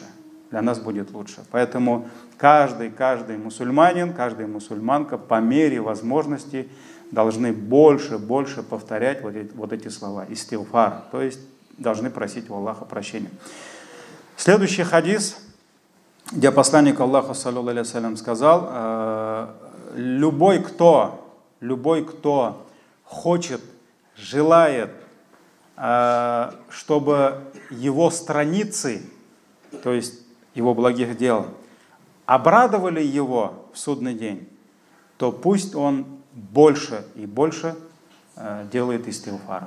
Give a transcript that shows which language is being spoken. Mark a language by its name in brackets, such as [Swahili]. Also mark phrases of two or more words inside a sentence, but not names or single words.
[Russian] Поэтому каждый мусульманин, каждая мусульманка по мере возможности должны больше повторять вот эти слова. Истигфар, то есть должны просить у Аллаха прощения. Следующий хадис, где посланник Аллаха, [Arabic] صلى الله عليه وسلم, [Russian] сказал, любой, кто хочет, желает, чтобы его страницы, то есть его благих дел, обрадовали его в судный день, то пусть он больше и больше делает истигфара.